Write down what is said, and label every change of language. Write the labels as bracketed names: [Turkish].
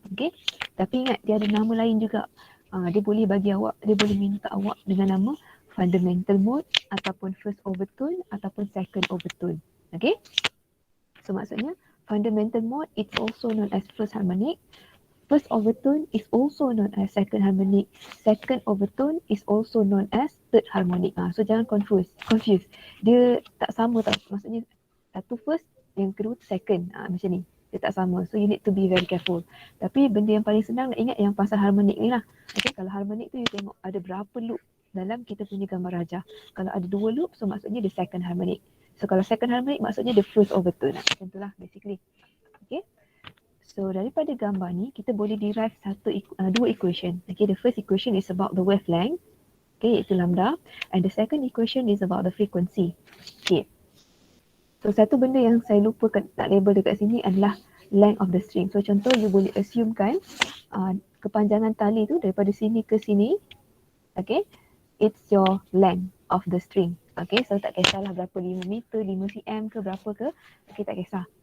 [Malay] Okay, tapi ingat dia ada nama lain juga. Dia boleh bagi awak, dia boleh minta awak dengan nama fundamental mode ataupun first overtone ataupun second overtone. [English] Okay, [Malay] so maksudnya [English] fundamental mode it's also known as first harmonic, first overtone is also known as second harmonic, second overtone is also known as third harmonic. [Malay] So jangan confuse. Dia tak sama tau. Maksudnya satu first, yang kedua second. Macam ni. Dia tak sama. [English] So you need to be very careful. [Malay] Tapi benda yang paling senang nak ingat yang pasal harmonic ni lah. Okay, kalau harmonic tu you tengok ada berapa loop dalam kita punya gambar rajah. Kalau ada 2 loop, so maksudnya the second harmonic. So kalau second harmonic maksudnya the first overtone. Macam tu lah basically. Okay, So daripada gambar ni kita boleh derive dua equation. [English] Okay, the first equation is about the wavelength, okay, iaitu lambda, and the second equation is about the frequency. Okay. [Malay] So satu benda yang saya lupa nak label dekat sini adalah length of the string. So contoh you boleh assumekan kepanjangan tali tu daripada sini ke sini, okay, [English] it's your length of the string. [Malay] Okay, so tak kisahlah berapa 5 meter, 5 cm ke berapa ke, okay, tak kisah.